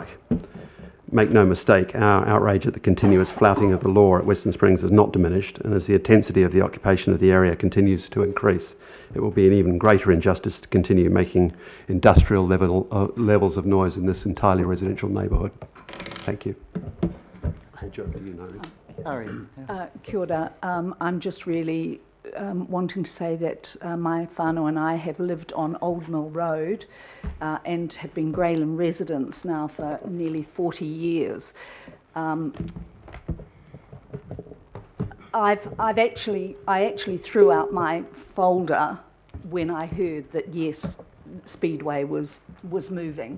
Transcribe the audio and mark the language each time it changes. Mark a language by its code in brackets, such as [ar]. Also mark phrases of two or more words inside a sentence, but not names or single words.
[en] Make no mistake, our outrage at the continuous flouting of the law at Western Springs is not diminished, and as the intensity of the occupation of the area continues to increase, it will be an even greater injustice to continue making industrial levels of noise in this entirely residential neighbourhood. Thank you. I'll hand you over to you, Nairi. [mi] Kia ora. [en] I'm just really wanting to say that my whānau and I have lived on Old Mill Road and have been Grayland residents now for nearly 40 years. I actually threw out my folder when I heard that yes, Speedway was moving.